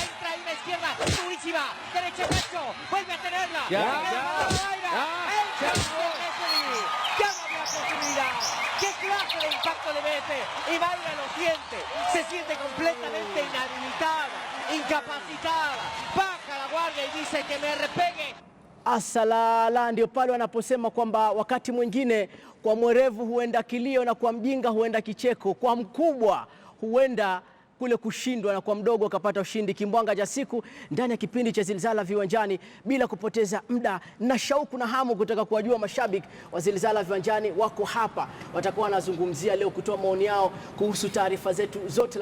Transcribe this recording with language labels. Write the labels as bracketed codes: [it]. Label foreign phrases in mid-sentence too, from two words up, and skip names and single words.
[es] Entra ahí la izquierda, durísima, derecha pecho, vuelve a tenerla. Ya no había posibilidad. ¿Qué clase de impacto le mete? Y Mayra lo siente, se siente completamente inhabilitada, incapacitada. Baja la guardia y dice que me repegue. [sw] Asalala, ndio pale wanaposema kwamba wakati mwingine kwa mwerevu huenda kilio na kwa mjinga huenda kicheko, kwa mkubwa huenda kule kushindwa na kwa mdogo akapata ushindi. Kimbwanga cha siku ndani ya kipindi cha Zilizala Viwanjani. Bila kupoteza muda na shauku na hamu kutaka kuwajua mashabiki wa Zilizala Viwanjani wako hapa, watakuwa wanazungumzia leo, kutoa maoni yao kuhusu taarifa zetu zote.